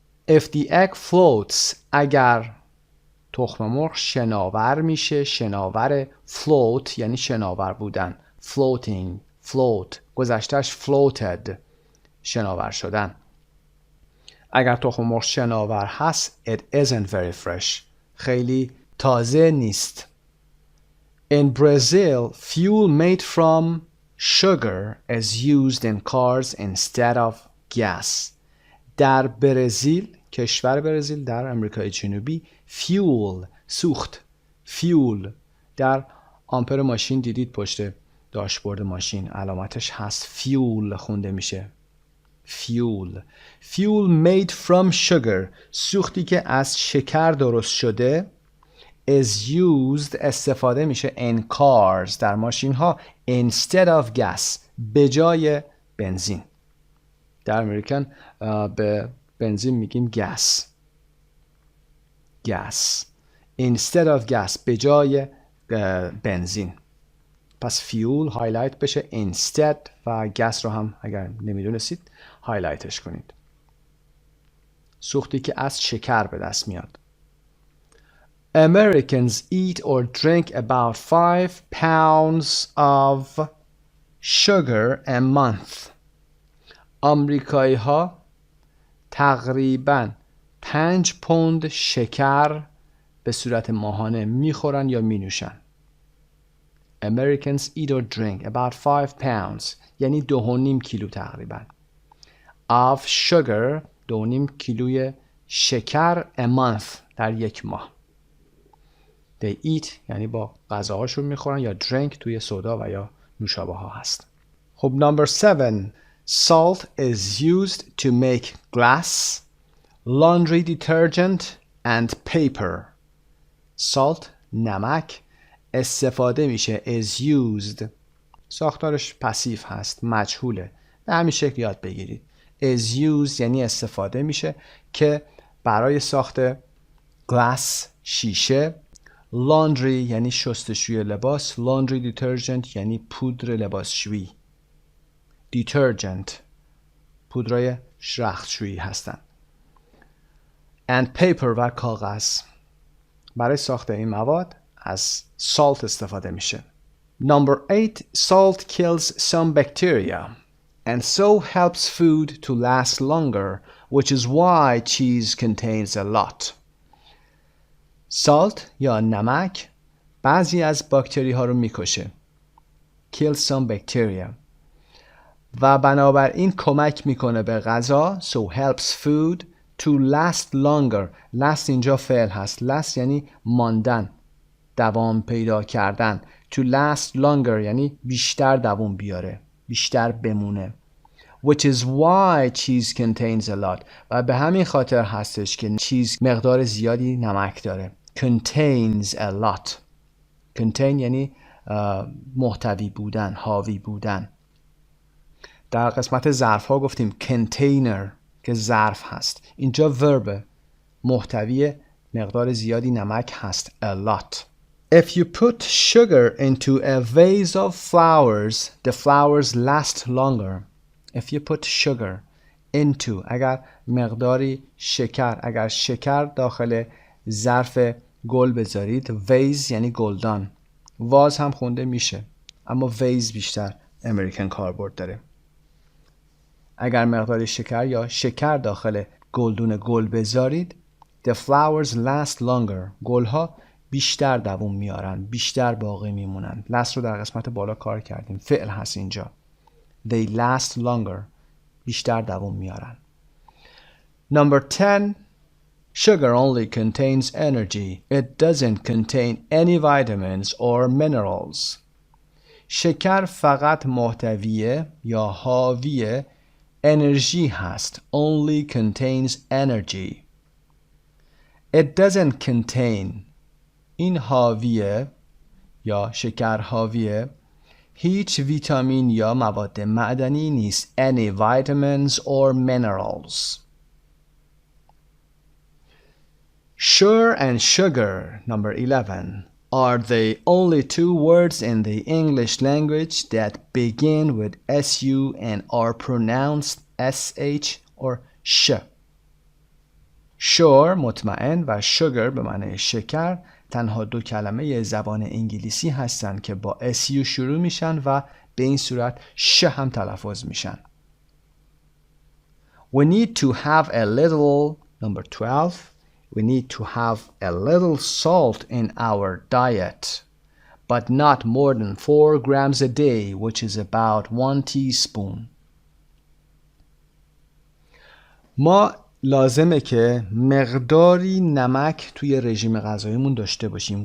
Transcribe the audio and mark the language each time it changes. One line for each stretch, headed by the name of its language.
English: If the egg floats،
Persian: اگر تخم مرغ شناور میشه، شناور float یعنی شناور بودن، floating، float گذشتهش floated شناور شدن. اگر تخم مرغ شناور هست
English: it isn't very fresh
Persian: خیلی تازه نیست.
English: In Brazil, fuel made from sugar is used in cars instead of gas.
Persian: در برزیل، کشور برزیل در امریکای جنوبی، fuel سوخت، fuel در آمپر ماشین دیدید پشت داشبورد ماشین علامتش هست fuel خونده میشه.
English: fuel. fuel made from sugar.
Persian: سوختی که از شکر درست شده
English: is used
Persian: استفاده میشه
English: in cars
Persian: در ماشین ها
English: instead of gas
Persian: به جای بنزین. در امریکن به بنزین میگیم gas.
English: instead of gas
Persian: به جای بنزین. پس فیول هایلایت بشه instead و gas رو هم اگر نمیدونستید هایلایتش کنید. سوختی که از شکر به دست میاد.
English: Americans eat or drink about 5 pounds of sugar a month.
Persian: آمریکایی ها تقریباً 5 پوند شکر به صورت ماهانه میخورن یا مینوشن.
English: Americans eat or drink about 5 pounds
Persian: یعنی 2.5 کیلو تقریباً
English: of sugar
Persian: 2.5 کیلوی شکر
English: a month
Persian: در یک ماه.
English: They eat
Persian: یعنی با غذاهاشون میخورن یا drink توی سودا و یا نوشابه ها هست.
English: خب number 7 salt is used to make glass, laundry detergent and paper.
Persian: salt نمک استفاده میشه
English: is used
Persian: ساختارش پسیو هست مجهوله به همین شکل یاد بگیرید is used یعنی استفاده میشه که برای ساخت glass شیشه laundry یعنی شستشوی لباس
English: laundry detergent
Persian: یعنی پودر لباسشویی detergent پودرای رختشویی هستن and paper و کاغذ برای ساخت این مواد از salt استفاده میشه.
English: Number 8 salt kills some bacteria and so helps food to last longer which is why cheese contains a lot.
Persian: salt یا نمک بعضی از باکتری ها رو میکشه.
English: kill some bacteria
Persian: و بنابراین کمک میکنه به غذا
English: so helps food to last longer.
Persian: last اینجا فعل هست. last یعنی ماندن دوام پیدا کردن.
English: to last longer
Persian: یعنی بیشتر دوام بیاره بیشتر بمونه.
English: which is why cheese contains a lot
Persian: و به همین خاطر هستش که چیز مقدار زیادی نمک داره.
English: contains a lot
Persian: contain یعنی محتوی بودن حاوی بودن. در قسمت ظرف ها گفتیم container که ظرف هست. اینجا verb محتوی مقدار زیادی نمک هست
English: a lot. If you put sugar into a vase of flowers, the flowers last longer. If you put sugar into
Persian: اگر مقداری شکر اگر شکر داخل ظرف گل بذارید vase یعنی گلدان واز هم خونده میشه اما vase بیشتر امریکن کاربرد داره. اگر مقدار شکر یا شکر داخل گلدون گل بذارید
English: the flowers last longer
Persian: گلها بیشتر دوام میارن بیشتر باقی میمونن. last رو در قسمت بالا کار کردیم فعل هست اینجا.
English: they last longer
Persian: بیشتر دوام میارن.
English: number 10 sugar only contains energy. It doesn't contain any vitamins or minerals.
Persian: شکر فقط محتویه یا حاوی انرژی هست.
English: only contains energy. It doesn't contain
Persian: این حاویه یا شکر حاویه هیچ ویتامین یا مواد معدنی نیست.
English: any vitamins or minerals. Sure and sugar, number 11, are the only two words in the English language that begin with SU and are pronounced SH or sh.
Persian: Sure مطمئن و sugar به معنی شکر تنها دو کلمه زبان انگلیسی هستند که با SU شروع میشن و به این صورت ش هم تلفظ میشن.
English: We need to have a little, number 12, we need to have a little salt in our diet, but not more than 4 grams a day, which is about 1 teaspoon.
Persian: ما لازمه که مقداری نمک توی رژیم غذاییمون داشته باشیم.